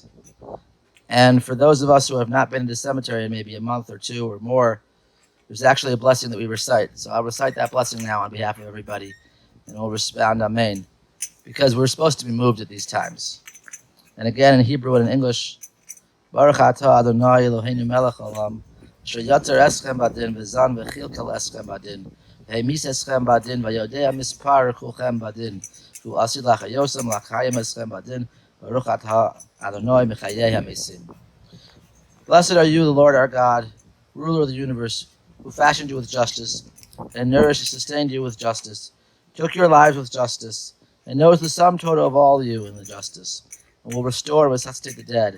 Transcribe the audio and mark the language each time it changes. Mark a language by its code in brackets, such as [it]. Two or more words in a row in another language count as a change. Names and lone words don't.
[en] And for those of us who have not been in the cemetery in maybe a month or two or more, there's actually a blessing that we recite. So I'll recite that blessing now on behalf of everybody, and we'll respond Amen, because we're supposed to be moved at these times. And again, in Hebrew and in English, [he] ברוך אתה אדני אלהינו מלך העולם, אשר יצר אתכם בדין וזן וכלכל אתכם בדין, והמית אתכם בדין ויודע מספר כלכם בדין, ועתיד להחיותכם לחיים אתכם בדין, ברוך אתה אדני מחיה המתים. [en] Blessed are you, the Lord our God, ruler of the universe, who fashioned you with justice, and nourished and sustained you with justice, took your lives with justice, and knows the sum total of all you in the justice, and will restore and resuscitate the dead.